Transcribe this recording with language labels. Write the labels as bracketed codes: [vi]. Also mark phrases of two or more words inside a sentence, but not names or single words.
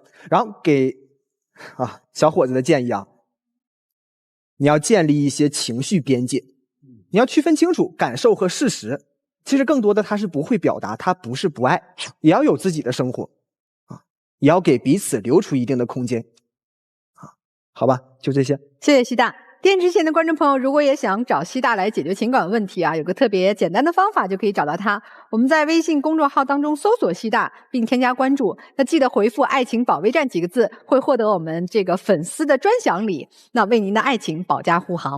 [zh] 然後給小伙子的建議啊，你要建立一些情緒邊界，你要區分清楚感受和事實。其實更多的他是不會表達，他不是不愛，也要有自己的生活啊，也要給彼此留出一定的空間啊。好吧，就這些。謝謝西大。電視前的觀眾朋友，如果也想找西大來解決情感問題啊，有個特別簡單的方法就可以找到他。我們在微信公眾號當中搜索西大並添加關注，那記得回復愛情保衛戰幾個字，會獲得我們這個粉絲的專享禮，那為您的愛情保駕護航。